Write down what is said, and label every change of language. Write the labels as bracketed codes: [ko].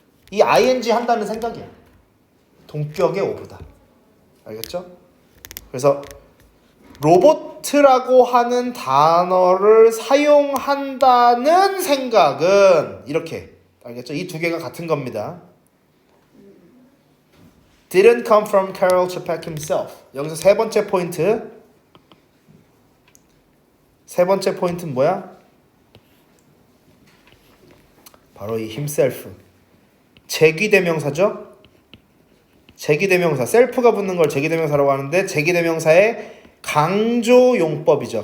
[ko] 이 ing 한다는 생각이야. 동격의 오브다. 알겠죠? 그래서 로봇이라고 하는 단어를 사용한다는 생각은 이렇게. 알겠죠? 이 두 개가 같은 겁니다. [en] Didn't come from Karel Čapek himself. [ko] 여기서 세 번째 포인트는 뭐야? 바로 이 himself. 제기대명사죠? 제기대명사. 셀프가 붙는 걸 제기대명사라고 하는데 제기대명사의 강조용법이죠.